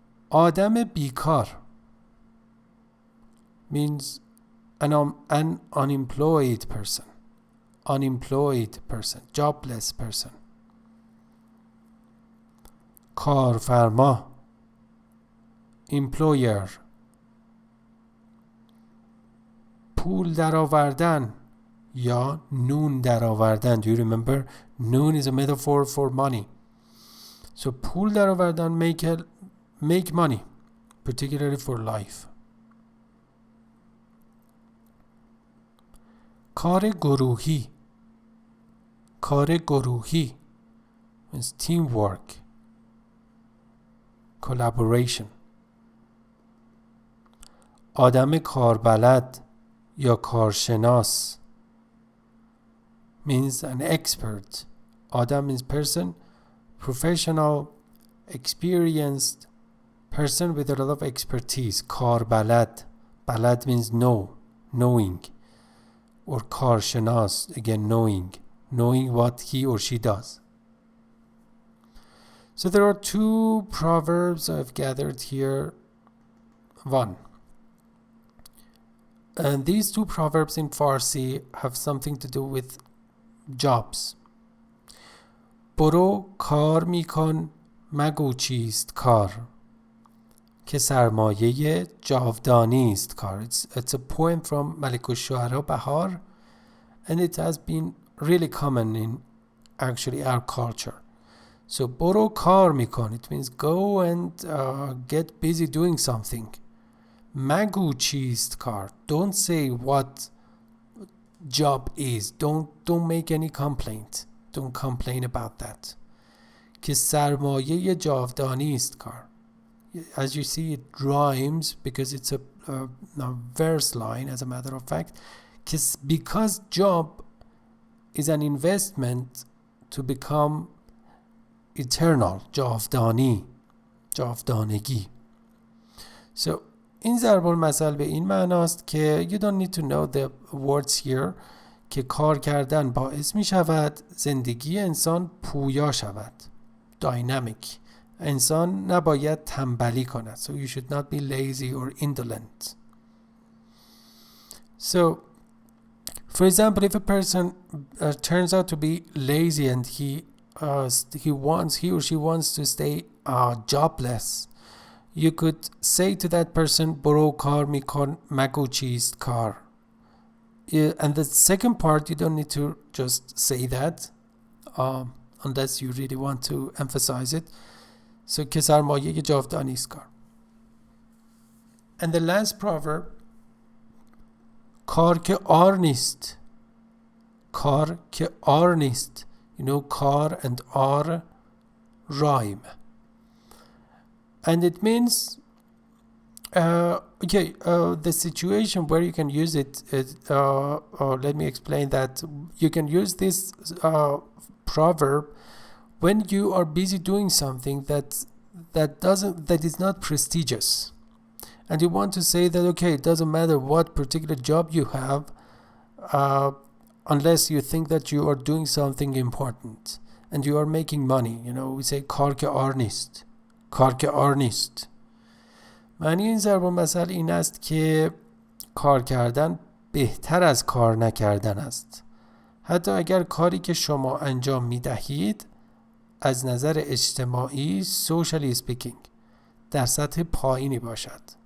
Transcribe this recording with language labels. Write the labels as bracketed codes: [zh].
[en] آدم بیکار means an unemployed person. Unemployed person, jobless person. [fa] کارفرما, employer. پول درآوردن یا نون درآوردن. [en] Do you remember? Noon is a metaphor for money. So پول درآوردن, make money, particularly for life. [fa] کار گروهی. [en] کار گروهی means teamwork, collaboration. آدم کاربلد یا کارشناس means an expert. آدم means person, professional, experienced person with a lot of expertise. [fa] کاربلد. [en] بلد means know, knowing. Or کارشناس, again knowing what he or she does. So there are two proverbs I've gathered here. One. And these two proverbs in Farsi have something to do with jobs. [fa] برو کار میکن مگو چیست کار که سرمایه جاودانی است کار. [en] It's a poem from Malik al-Shu'ara Bahar, and it has been really common in actually our culture. So [fa] برو کار میکن, [en] it means go and get busy doing something. [fa] مگو چیست کار, [en] don't say what job is, don't make any complaint, don't complain about that. [fa] که سرمایه جاودانی است کار. [en] As you see, it rhymes because it's a verse line, as a matter of fact. Because job is an investment to become eternal, جاودانگی. [fa] So این ضرب المثل به این معناست که [en] you don't need to know the words here, [fa] که کار کردن باعث می شود زندگی انسان پویا شود, dynamic. انسان نباید تنبلی کند. [en] So you should not be lazy or indolent. So for example, if a person turns out to be lazy and he or she wants to stay jobless, you could say to that person [fa] برو کار میکن مگو چیست کار. [en] And the second part, you don't need to just say that unless you really want to emphasize it. [fa] So که سرمایه جاودانی است کار. [en] And the last proverb, [fa] کار که آر نیست. کار که آر نیست. [en] You know, kar and ar rhyme. And it means, the situation where you can use it, let me explain that. You can use this proverb when you are busy doing something that is not prestigious. And you want to say that, okay, it doesn't matter what particular job you have, unless you think that you are doing something important and you are making money. You know, we say [fa] کار که آر نیست. کار که آر نیست. معنی این ضرب المثل این است که کار کردن بهتر از کار نکردن است. حتی اگر کاری که شما انجام می دهید از نظر اجتماعی [en] socially speaking [fa] در سطح پایینی باشد.